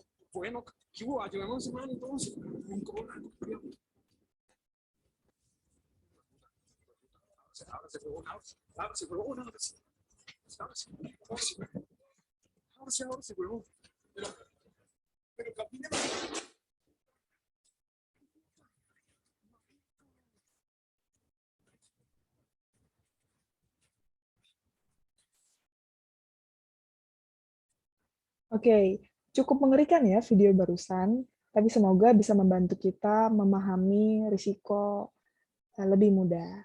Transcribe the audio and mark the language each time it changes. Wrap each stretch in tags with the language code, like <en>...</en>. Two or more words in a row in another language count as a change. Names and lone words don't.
<es>Bueno, ¿qué hubo? Ayudemos a mano entonces. Ábrase, huevón, ábrase, huevón, ábrase. Ábrase, huevón. Pero camine.</es> <id>Oke, cukup mengerikan ya video barusan, tapi semoga bisa membantu kita memahami risiko lebih mudah.</id>